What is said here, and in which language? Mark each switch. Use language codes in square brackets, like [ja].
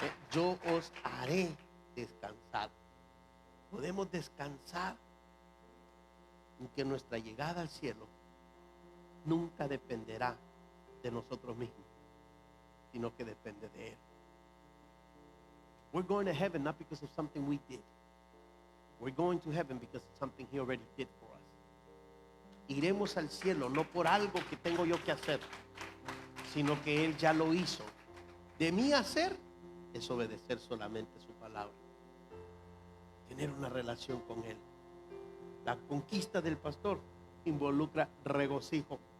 [es] Yo os haré descansar. Podemos descansar en que nuestra llegada al cielo nunca dependerá de nosotros mismos, sino que depende de Él. [en] We're going to heaven not because of something we did. We're going to heaven because of something He already did for us. [es] Iremos al cielo no por algo que tengo yo que hacer, sino que Él ya lo hizo. De mí hacer es obedecer solamente su palabra, tener una relación con Él. La conquista del pastor involucra regocijo.